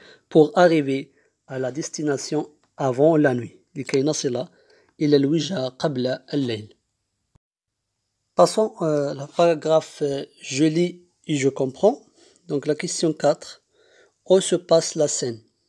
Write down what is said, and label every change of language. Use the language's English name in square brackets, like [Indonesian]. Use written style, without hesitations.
[French] Pour arriver à la destination avant la nuit. [Arabic] لكي نصل إلى الوجهة قبل الليل. [French] Passons à la paragraphe je lis et je comprends. Donc la question 4. Où se passe la scène?